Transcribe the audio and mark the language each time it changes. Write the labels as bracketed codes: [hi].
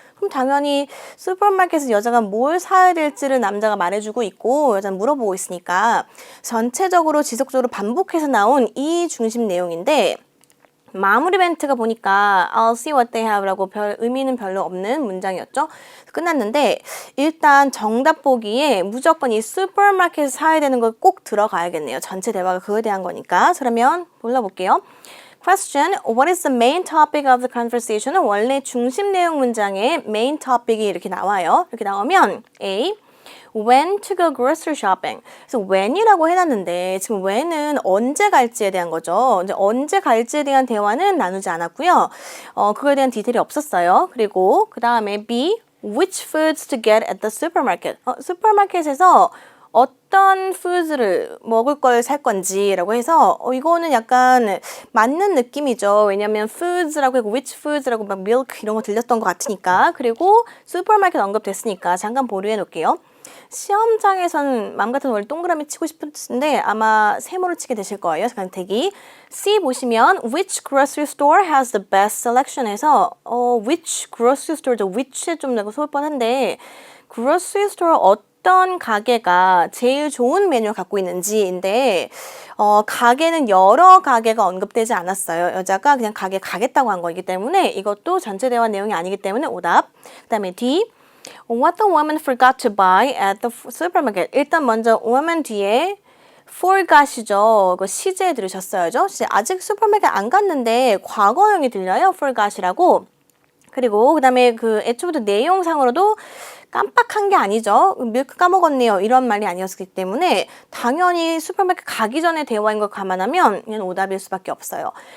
[ko] 그럼 당연히 슈퍼마켓에서 여자가 뭘 사야 될지를 남자가 말해주고 있고 여자는 물어보고 있으니까 전체적으로 지속적으로 반복해서 나온 이 중심 내용인데 마무리 멘트가 보니까 [en] I'll see what they have [ko] 라고 의미는 별로 없는 문장이었죠. 끝났는데 일단 정답 보기에 무조건 이 슈퍼마켓에서 사야 되는 걸 꼭 들어가야겠네요. 전체 대화가 그거에 대한 거니까. 그러면 골라볼게요. [en] Question, what is the main topic of the conversation은 [ko] 원래 중심 내용 문장에 [en] main topic이 [ko] 이렇게 나와요. 이렇게 나오면 [en] A, when to go grocery shopping. [ko] 그래서 when이라고 해놨는데 지금 when은 언제 갈지에 대한 거죠. 이제 언제 갈지에 대한 대화는 나누지 않았고요. 그거에 대한 디테일이 없었어요. 그리고 그 다음에 [en] B, which foods to get at the supermarket. [ko] 슈퍼마켓에서 어떤 푸드를 먹을 걸 살 건지라고 해서 이거는 약간 맞는 느낌이죠. 왜냐면 foods라고 하고 [en] which foods [ko] 라고 막 milk 이런 거 들렸던 것 같으니까. 그리고 슈퍼마켓 언급됐으니까 잠깐 보류해 놓을게요. 시험장에서는 맘 같은 원래 동그라미 치고 싶은데 아마 세모를 치게 되실 거예요. 잠깐 대기. [en] C 보시면 which grocery store has the best selection 해서 which grocery store죠. [ko] which에 좀 내가 소울 뻔한데 grocery store 어떤 가게가 제일 좋은 메뉴를 갖고 있는지인데 가게는 여러 가게가 언급되지 않았어요. 여자가 그냥 가게 가겠다고 한 거이기 때문에 이것도 전체 대화 내용이 아니기 때문에 오답. 그 다음에 D. [en] What the woman forgot to buy at the supermarket. [ko] 일단 먼저 woman 뒤에 forgot이죠. 그 시제 들으셨어야죠. 아직 슈퍼마켓 안 갔는데 과거형이 들려요. forgot이라고. 그리고 그 다음에 그 애초부터 내용상으로도 깜빡한 게 아니죠. 밀크 까먹었네요. 이런 말이 아니었기 때문에 당연히 슈퍼마켓 가기 전에 대화인 걸 감안하면 그냥 오답일 수밖에 없어요.